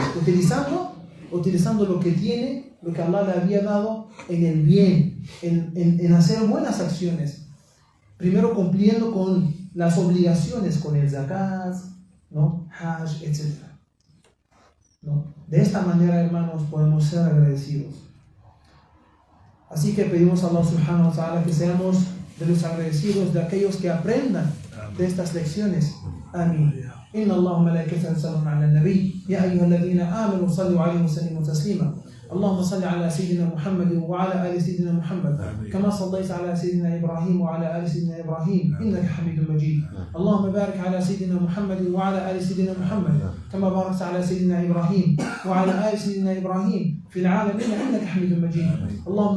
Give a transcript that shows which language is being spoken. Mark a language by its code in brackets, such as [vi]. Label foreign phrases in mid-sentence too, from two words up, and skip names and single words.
[es] Utilizando lo que tiene, lo que Allah le había dado en el bien, en hacer buenas acciones. Primero cumpliendo con las obligaciones, con el zakat, ¿no? Hajj, etc. ¿No? De esta manera, hermanos, podemos ser agradecidos. Así que pedimos a [ar] الله سبحانه وتعالى [es] que seamos de los agradecidos, de aquellos que aprendan de estas lecciones. Amén. [ar] إن الله وملائكته يصلون على النبي يا أيها الذين آمنوا صلوا عليه وسلموا تسليما اللهم صل على سيدنا محمد وعلى آل سيدنا محمد كما صليت على سيدنا إبراهيم وعلى آل سيدنا إبراهيم إنك حميد مجيد اللهم بارك على سيدنا محمد وعلى آل سيدنا محمد كما باركت على سيدنا إبراهيم وعلى آل سيدنا إبراهيم في العالمين إنك حميد مجيد اللهم